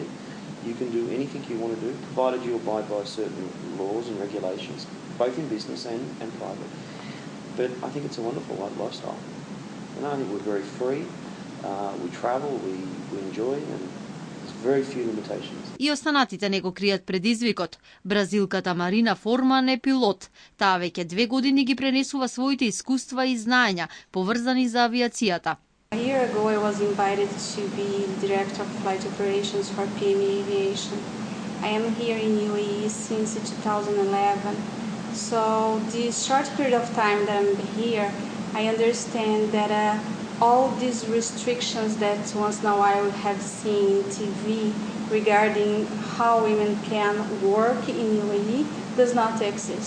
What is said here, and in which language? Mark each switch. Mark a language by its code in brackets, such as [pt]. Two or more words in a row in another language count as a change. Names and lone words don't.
[en] You can do anything you want to do, provided you abide by certain laws and regulations, both in business and private. But I think it's a wonderful lifestyle. And I think we're very free. We travel, we enjoy, and there's very few limitations. [mk] И останатите не го кријат предизвикот. Бразилката Марина Форман е пилот. Таа веќе 2 години ги пренесува своите искуства и знаења поврзани за авиацијата. [en] A year ago, I was invited to be Director of Flight Operations for PME Aviation. I am here in UAE since 2011. So this short period of time that I'm here, I understand that all these restrictions that once in a while we have seen in TV regarding how women can work in UAE does not exist.